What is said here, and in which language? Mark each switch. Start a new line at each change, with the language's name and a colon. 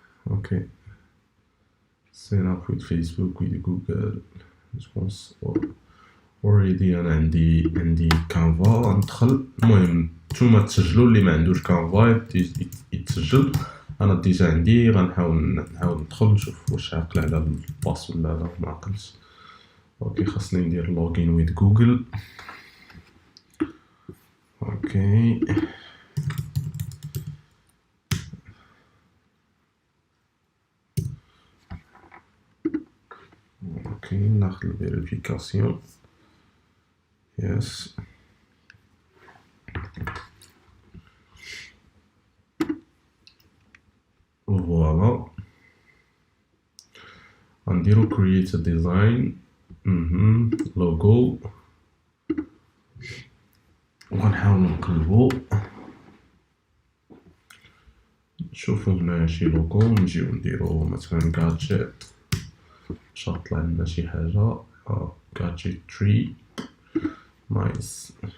English: Okay sign up with Facebook with Google response already.
Arabic: انا عندي كانفا ندخل. المهم نتوما تسجلوا، اللي ما عندوش كانفا يتسجل. انا ديجا عندي. غنحاول ندخل نشوف واش عاقل على الباس ولا لا ما عاقلش. اوكي خاصني ندير لوغين
English: With Google.
Arabic: اوكي اوكي ناخذ الفيريفيكاسيون. يس فوالا غنديرو
English: create a design logo.
Arabic: وغنحاولو نقلبو نشوفو هنا شي لوغو. نجيو نديرو مثلا gadget باش طلع لنا شي حاجة.
English: gadget tree nice.